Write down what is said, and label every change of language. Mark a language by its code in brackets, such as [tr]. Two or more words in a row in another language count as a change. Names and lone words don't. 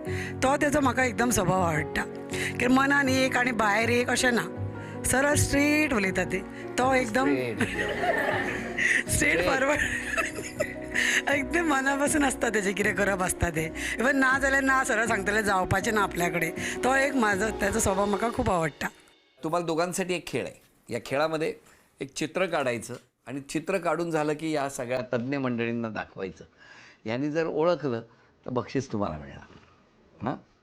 [kok] तो तेजो म्हाका एकदम स्वभाव आवडटा. कित्याक मनान एक आनी भायर एक अशें ना. सरळ स्ट्रेट उलयता ते. तो एकदम [en] straight forward [kok] एकदम मनापासून आसता तेजें कितें करप आसता तें. इवन ना जाल्यार ना सरळ सांगतलें जावपाचें ना आपल्या कडेन. तो एक म्हाजो तेजो स्वभाव म्हाका खूब आवडटा. [mr] तुम्हाला दोघांसाठी एक खेळ आहे. या खेळामध्ये एक चित्र काढायचं आणि चित्र काढून झालं की या सगळ्या तज्ज्ञ मंडळींना दाखवायचं. यांनी जर ओळखलं तर बक्षीस तुम्हाला मिळणार. हां,